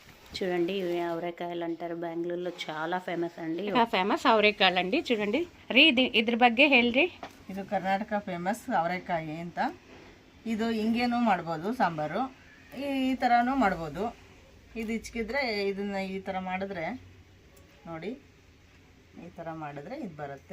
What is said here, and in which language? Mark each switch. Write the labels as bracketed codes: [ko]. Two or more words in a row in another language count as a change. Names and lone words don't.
[te] చూడండి ఇవి అవరేకాయలు అంటారు, బెంగళూరులో చాలా ఫేమಸ್ అండి. [kn] ಫೇಮಸ್ ಅವರೆಕಾಳು [te] ಅಂడి చూడండి [kn] ರೀ ಇದ್ರ ಬಗ್ಗೆ ಹೇಳ್ರಿ. ಇದು ಕರ್ನಾಟಕ ಫೇಮಸ್ ಅವರೆಕಾಯಿ ಅಂತ. ಇದು ಹಿಂಗೇನೂ ಮಾಡ್ಬೋದು, ಸಾಂಬಾರು ಈ ಥರನೂ ಮಾಡ್ಬೋದು. ಇದು ಇಚ್ಕಿದ್ರೆ ಇದನ್ನು ಈ ಥರ ಮಾಡಿದ್ರೆ ನೋಡಿ, ಈ ಥರ ಮಾಡಿದ್ರೆ ಇದು ಬರುತ್ತೆ.